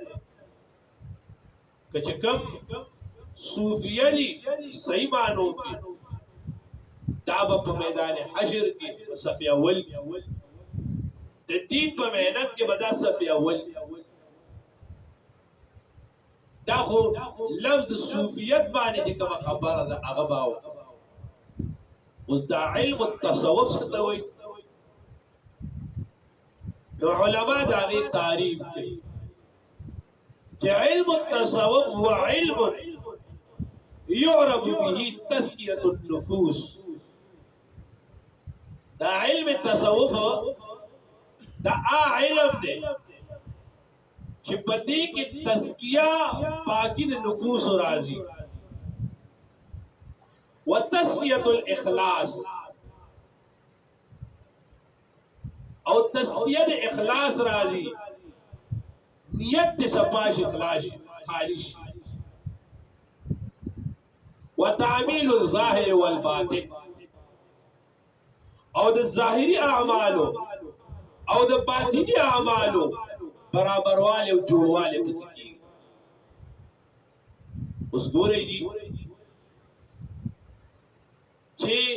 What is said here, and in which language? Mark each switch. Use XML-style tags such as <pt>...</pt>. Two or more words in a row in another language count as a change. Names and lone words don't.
<ps>که چې کوم صوفیه دي صحیح معنو کې دا به په میدان حشر کې په صف اول د دین په مهنت کې به دا صف اول دا خو لفظ د صوفیت باندې چې کومه خبره ده هغه به اوس دا</ps> <ar>علم التصوف</ar> <ps>څه ته وایي نو علما د هغې تعریف کوي چې</ps> <ar>علم التصوف هو علم يعرف به تزكية النفوس</ar> <ps>دا</ps> <ar>علم التصوف</ar> <ps>دا علم دی چې په دې کې تزکیه پاکی د نفوس راځي</ps> <ar>وتصفیه الاخلاص</ar> <ps>او تصفیه د اخلاص راځي نیت د صفاش اخلاص خالص</ps> <ar>وتعمیل الظاهر والباطن</ar> <ps>او د ظاهری اعمالو او د باطنی اعمالو برابر والے او جوړ والے پکې کیږي اوس ګورئ دي چې</ps>